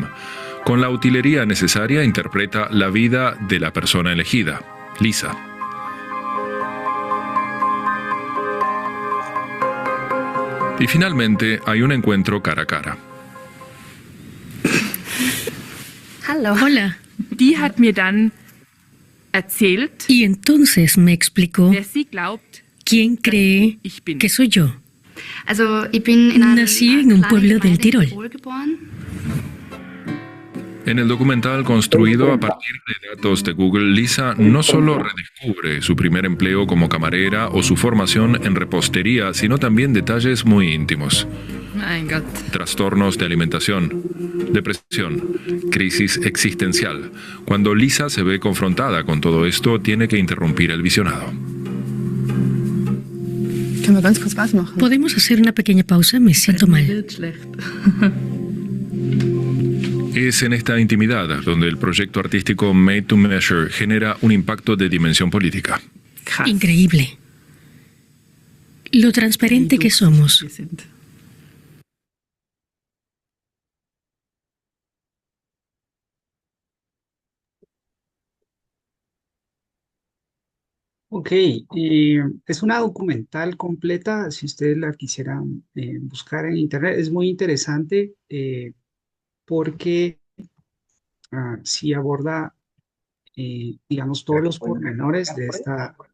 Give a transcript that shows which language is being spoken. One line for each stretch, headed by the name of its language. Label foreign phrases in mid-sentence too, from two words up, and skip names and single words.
Spanish: Con la utilería necesaria interpreta la vida de la persona elegida, Lisa. Y finalmente hay un encuentro cara a cara. Hola.
German: Die hat mir dann erzählt,
Spanish: Y entonces me explicó
German: wer sie glaubt,
Spanish: quién cree
German: ich bin.
Spanish: que soy yo. Nací en un pueblo del Tirol. En el documental construido a partir de datos de Google, Lisa no solo redescubre su primer empleo como camarera o su formación en repostería, sino también detalles muy íntimos.
German: Mein Gott.
Spanish: Trastornos de alimentación, depresión, crisis existencial. Cuando Lisa se ve confrontada con todo esto, tiene que interrumpir el visionado.
German: Können wir ganz kurz was machen?
Spanish: ¿Podemos hacer una pequeña pausa? Me siento mal.
German: Wird schlecht.
Spanish: Es en esta intimidad donde el proyecto artístico Made to Measure genera un impacto de dimensión política.
German: Krass.
Spanish: Increíble. Lo transparente que somos.
German: Wir sind.
Spanish: Ok, es una documental completa, si ustedes la quisieran buscar en internet, es muy interesante porque sí aborda, digamos, todos los pormenores de esta...